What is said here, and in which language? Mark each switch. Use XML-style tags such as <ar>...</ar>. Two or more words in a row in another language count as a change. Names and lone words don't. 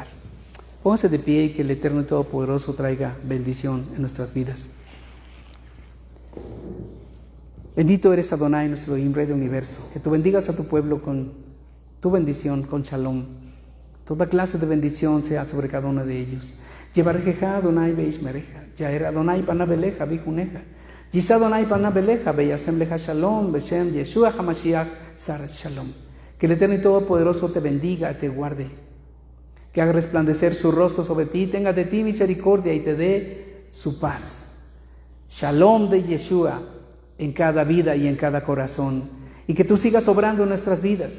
<es>Pónganse de pie y que el Eterno y Todopoderoso traiga bendición en nuestras vidas. Bendito eres Adonai, nuestro Rey del universo. Que tú bendigas a tu pueblo con tu bendición, con shalom. Toda clase de bendición sea sobre cada uno de ellos.</es> <he>יברכך אדוני וישמרך, יאר אדוני פניו אליך ויחנך, ישא אדוני פניו אליך וישם לך שלום, בשם ישוע המשיח שר שלום.</he> <es>Que el Eterno y Todopoderoso te bendiga, te guarde, que haga resplandecer su rostro sobre ti, tenga de ti misericordia y te dé su paz. Shalom de Yeshua en cada vida y en cada corazón, y que tú sigas obrando en nuestras vidas.</es>